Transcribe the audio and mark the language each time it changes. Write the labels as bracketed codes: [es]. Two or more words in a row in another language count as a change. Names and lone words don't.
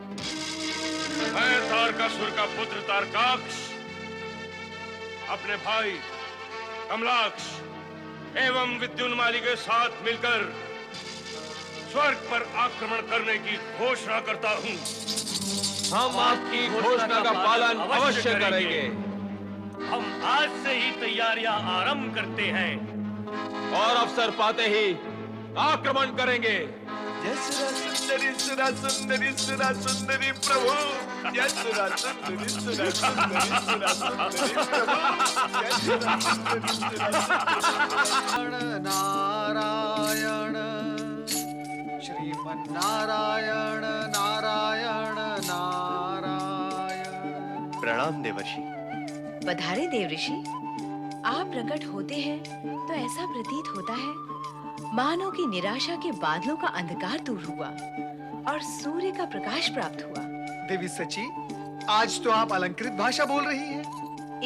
[hi] मैं तारकासुर का पुत्र तारकाक्ष अपने भाई कमलाक्ष एवं विद्युन्माली के साथ मिलकर स्वर्ग पर आक्रमण करने की घोषणा करता हूँ। हम आपकी घोषणा का पालन अवश्य करेंगे। हम आज से ही तैयारियां आरंभ करते हैं और अवसर पाते ही आक्रमण करेंगे। जय सुरा सुंदरी, सुरा सुंदरी, सुरा सुंदरी प्रभु। जय सुरा सुंदरी, सुरा सुंदरी, सुरा सुंदरी प्रभु। जय सुरा सुंदरी, सुरा सुंदरी। नारायण श्रीमन्नारायण नारायण नारायण। प्रणाम देवर्षि। पधारे देव ऋषि। आप प्रकट होते हैं तो ऐसा प्रतीत होता है मानो कि निराशा के बादलों का अंधकार दूर हुआ और सूर्य का प्रकाश प्राप्त हुआ। देवी सची, आज तो आप अलंकृत भाषा बोल रही हैं।